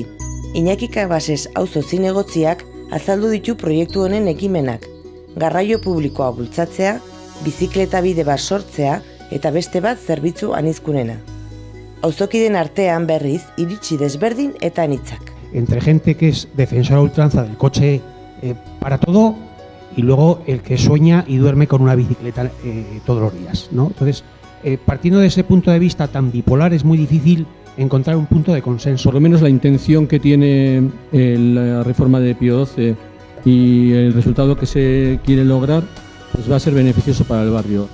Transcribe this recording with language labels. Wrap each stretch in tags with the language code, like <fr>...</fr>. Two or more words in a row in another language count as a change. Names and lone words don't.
<eu>Iñaki Cabases auzo zinegotziak azaldu ditu proiektu honen ekimenak, garraio publikoa bultzatzea, bizikleta bide bat sortzea eta beste bat zerbitzu anizkunena. Auzokideen artean berriz iritsi desberdin eta anitzak.</eu> <es>Entre gente que es defensora a ultranza del coche para todo y luego el que sueña y duerme con una bicicleta todos los días, ¿no? Entonces, partiendo de ese punto de vista tan bipolar, es muy difícil encontrar un punto de consenso. Por lo menos la intención que tiene la reforma de Pío XII y el resultado que se quiere lograr, pues va a ser beneficioso para el barrio.</es>